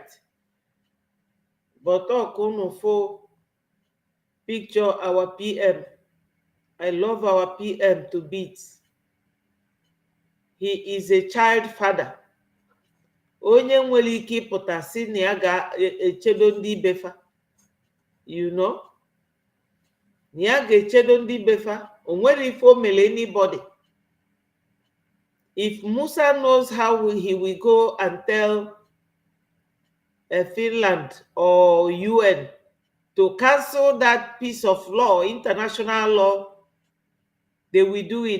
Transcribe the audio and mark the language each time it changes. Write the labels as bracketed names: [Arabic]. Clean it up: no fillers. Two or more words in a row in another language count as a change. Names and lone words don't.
[English] But unu fo picture our PM. I love our PM to bits. He is a child father. [Igbo] Onye nwere ike ịpụta si na ya ga-echedo ndị befa. [English] You know? [Igbo] Na ya ga-echedo ndị befa. O nwere ife o mere anybody. [English] If Musa knows how he will go and tell Finland or UN to cancel that piece of law, international law, they will do it.